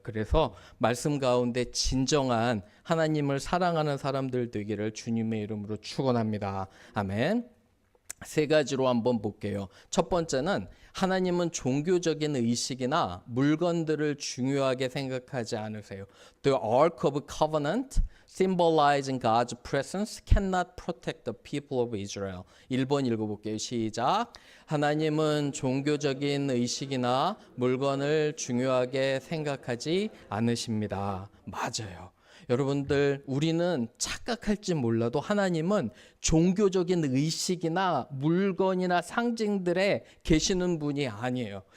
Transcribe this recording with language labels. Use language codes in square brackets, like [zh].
[ko] 그래서 말씀 가운데 진정한 하나님을 사랑하는 사람들 되기를 주님의 이름으로 축원합니다. 아멘. 3가지로 한번 볼게요. 첫 번째는 하나님은 종교적인 의식이나 물건들을 중요하게 생각하지 않으세요. [en] The Ark of Covenant symbolizing God's presence cannot protect the people of Israel. [ko] 1번 읽어볼게요. 시작. 하나님은 종교적인 의식이나 물건을 중요하게 생각하지 않으십니다. 맞아요. 여러분들, 우리는 착각할지 몰라도 하나님은 종교적인 의식이나 물건이나 상징들에 계시는 분이 아니에요.